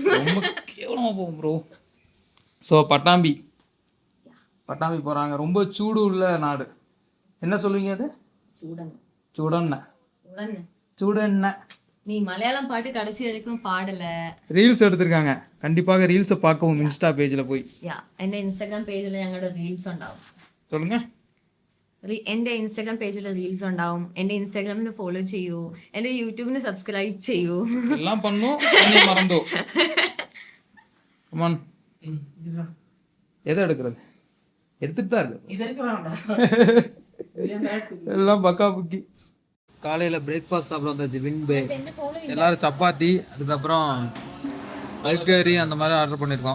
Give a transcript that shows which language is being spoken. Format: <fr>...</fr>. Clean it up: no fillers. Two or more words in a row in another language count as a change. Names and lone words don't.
<ta>ரொம்ப கேவலமாக போகும் ப்ரோ. ஸோ பட்டாம்பி போகிறாங்க. ரொம்ப சூடு உள்ள நாடு. என்ன சொல்லுவீங்க அது? சூடெண்ணெய். நீ மலையாளம் பாட்டு கடைசி வரைக்கும் பாடல. ரீல்ஸ் எடுத்திருக்காங்க. கண்டிப்பாக ரீல்ஸை பார்க்கவும் இன்ஸ்டா பேஜில் போய்.</ta> <ml>എൻ്റെ ഇൻസ്റ്റാഗ്രാം പേജിൽ ഞങ്ങളുടെ റീൽസ് ഉണ്ടാവും.</ml> <ta>சொல்லுங்க.</ta> <ml>എൻ്റെ ഇൻസ്റ്റാഗ്രാം പേജിൽ റീൽസ് ഉണ്ടാവും. എൻ്റെ ഇൻസ്റ്റാഗ്രാമിന് ഫോളോ ചെയ്യൂ. എൻ്റെ യൂട്യൂബിന് സബ്സ്ക്രൈബ് ചെയ്യൂ.</ml> <ta>எல்லாம் பண்ணும், என்னை மறந்தோ. கமான். எதை எடுக்கிறது? எடுத்துட்டு தான் இருக்கு. எல்லாம் பக்கா புக்கி. காலையில் பிரேக்ஃபாஸ்ட் சாப்பிட வந்தாச்சு. வின்பே எல்லாரும் சப்பாத்தி, அதுக்கப்புறம் பல்கரி அந்த மாதிரி ஆர்டர் பண்ணியிருக்கோம்.</ta>